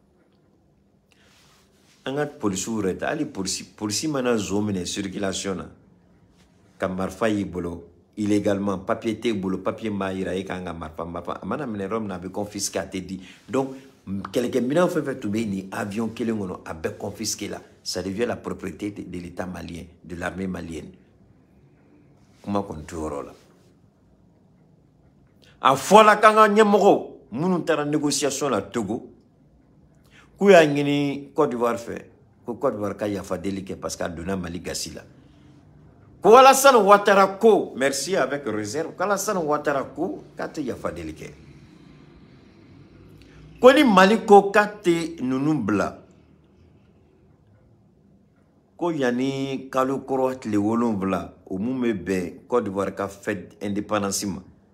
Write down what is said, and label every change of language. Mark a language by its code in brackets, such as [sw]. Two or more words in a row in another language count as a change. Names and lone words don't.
[bm] an ka polisiw yɛrɛ ta hali polisi mana zo minɛ circulation na ka marifa y'i bolo illégalement papier t'e bolo papier m'a yira e kan ka marifa a mana minɛ yɔrɔ min na a bɛ confisquer a tɛ di donc kɛlɛkɛminɛn fɛn fɛn tun bɛ nin avion kelen kɔnɔ a bɛɛ confisqué la [fr] ça devient la propriété de l'état malien de l'armée malienne [bm] kuma kɔni t'o yɔrɔ la a fɔla k'an ka ɲɛmɔgɔw minnu taara négociation la Togo k'u y'a ɲini Côte d'Ivoire fɛ ko Côte d'Ivoire ka yafa deli kɛ parce que a donna Mali gasi la ko Alassane Ouattara ko [fr] merci avec réserve [bm] qu'Alassane Ouattara ko k'a tɛ yafa deli kɛ ko ni Mali ko k'a tɛ ninnu bila ko yanni kalo kɔrɔ tile 7 o mun bɛ bɛn Côte d'Ivoire ka [fr] fête indépendance [bm] ma